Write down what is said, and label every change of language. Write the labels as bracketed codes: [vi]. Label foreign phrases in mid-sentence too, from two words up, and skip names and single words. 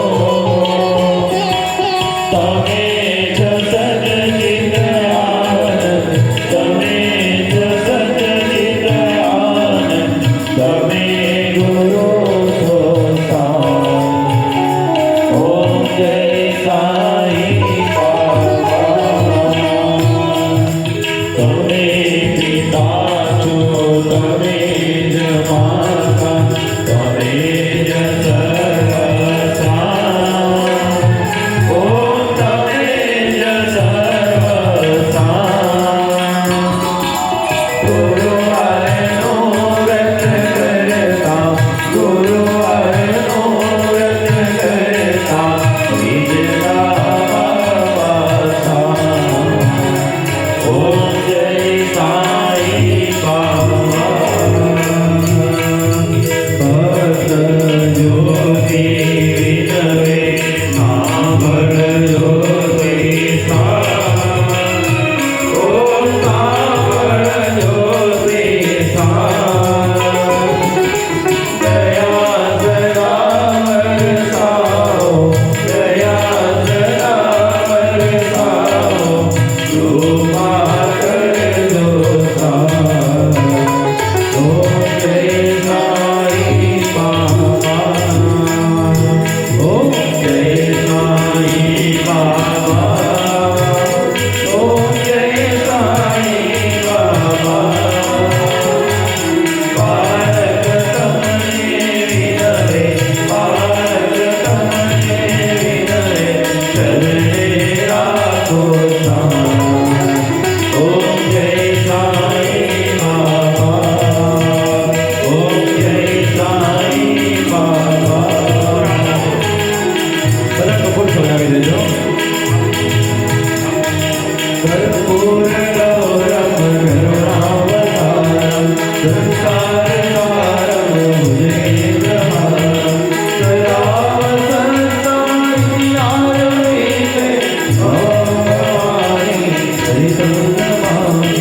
[gu] તમે જ સચ્ચિત આનંદ, તમે જ સચ્ચિત આનંદ, તમે ગુરુ સો સાંઈ। ઓમ જય સાંઈ બાબા। તમે પિતા છો, તમે જ માતા, તમે જ સર્વસા। ઓમ તમે જ સર્વસા। ગુરુવારનો વ્રત કરતા, ગુરુવારનો વ્રત કરતા, વિજયા બાબા। ઓમ જય સાંઈ બાબા। ભક્ત જ્યોતિ વિનવે, સાંભળ જ્યોતિ સાંઈ। ઓમ સાંભળ જ્યોતિ સાંઈ। દયા સદા બરસાઓ, દયા સદા બરસાઓ, કૃપા કરજો સાંઈ। ઓમ જય સાંઈ બાબા। ઓમ જય સાંઈ બાબા। ઓમ જય સાંઈ બાબા। બાળક તમને વિનવે, બાળક તમને વિનવે, શરણે રાખો સાંઈ। ઓમ જય સાંઈ બાબા। ઓમ જય સાંઈ બાબા। બધા કપૂર સળગાવી દેજો. [sa] कर्पूर गौरम करुणावतारम, संसार सारम भुजगेन्द्रहारम, सदा वसन्तं हृदयारविन्दे, भवानी हरितं नमामि।